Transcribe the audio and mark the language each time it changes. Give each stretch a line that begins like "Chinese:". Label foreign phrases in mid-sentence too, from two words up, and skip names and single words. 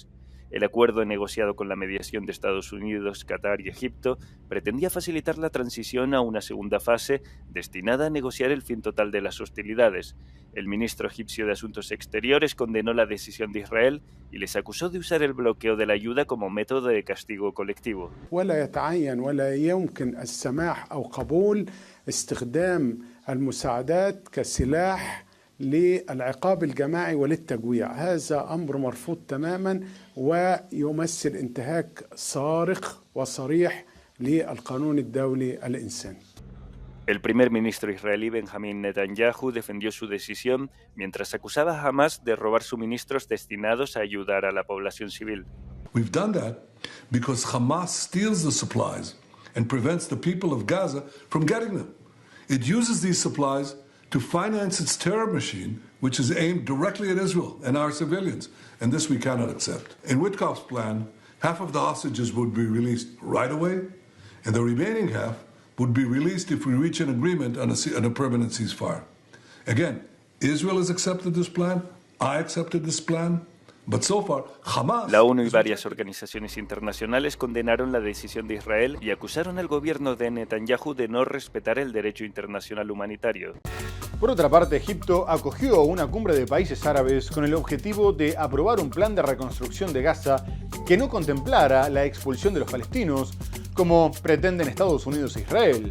Spanish: El acuerdo negociado con la mediación de Estados Unidos, Qatar y Egipto pretendía facilitar la transición a una segunda fase destinada a negociar el fin total de las hostilidades. El ministro egipcio de Asuntos Exteriores condenó la decisión de Israel y les acusó de usar el bloqueo de la ayuda como método de castigo colectivo.
Arabic: استخدام المساعدات كسلاح للعقاب الجماعي وللتجويع. هذا أمر مرفوض تماما ويمثل انتهاك صارخ وصريح للقانون الدولي الإنساني.
Spanish: El primer ministro israelí Benjamin Netanyahu defendió su decisión mientras acusaba a Hamás de robar suministros destinados a ayudar a la población civil.
English: We've done that because Hamas steals the supplies and prevents the people of Gaza from getting them. It uses these supplies to finance its terror machine, which is aimed directly at Israel and our civilians, and this we cannot accept. In Witkoff's plan, half of the hostages would be released right away, and the remaining half would be released if we reach an agreement on a permanent ceasefire. Again, Israel has accepted this plan, I accepted this plan.
Spanish: La ONU y varias organizaciones internacionales condenaron la decisión de Israel y acusaron al gobierno de Netanyahu de no respetar el derecho internacional humanitario. Por otra parte, Egipto acogió una cumbre de países árabes con el objetivo de aprobar un plan de reconstrucción de Gaza que no contemplara la expulsión de los palestinos, como pretenden Estados Unidos e Israel.